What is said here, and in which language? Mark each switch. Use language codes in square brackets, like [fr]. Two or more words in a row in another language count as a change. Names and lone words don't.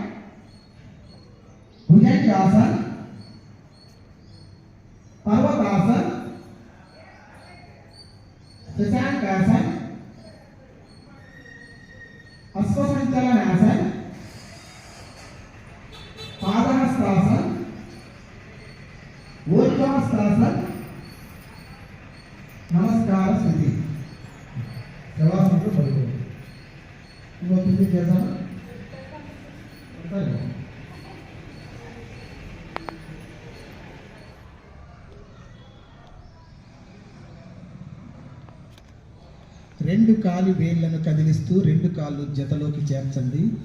[hi] भुजंगासन पर्वतासन शशांकासन अश्वसंचलनासन पादहस्तासन ऊर्ध्वहस्तासन नमस्कार स्थिति। शवासन जैसा [te] రెండు కాలి వేళ్లను కదిలిస్తూ రెండు కాళ్ళు జతలోకి చేర్చండి।